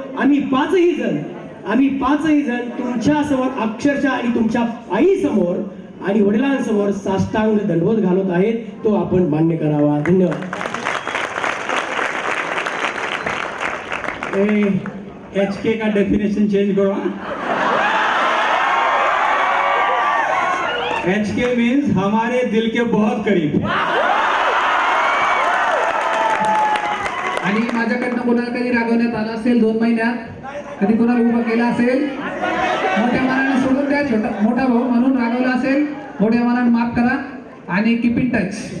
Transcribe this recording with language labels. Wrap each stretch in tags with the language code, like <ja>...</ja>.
<mr>आम्ही पाचही जण तुमच्या समोर अक्षरशः आणि तुमच्या आईसमोर आणि वडिलांसमोर साष्टांग दंडवत घालत आहेत, तो आपण मान्य करावा. धन्यवाद.</mr> <hi>HK का डेफिनेशन चेंज करो. HK मीन्स हमारे दिल के बहुत करीब.</hi> <mr>आणि माझ्याकडनं कोणाला कधी रागवण्यात आलं असेल 2 महिन्यात, कधी कोणाला उभं केलं असेल, मोठ्या मनाने सोडून द्या, मोठा भाऊ म्हणून रागवला असेल, मोठ्या मनाने माफ करा आणि</mr> <en>Keep in touch.</en>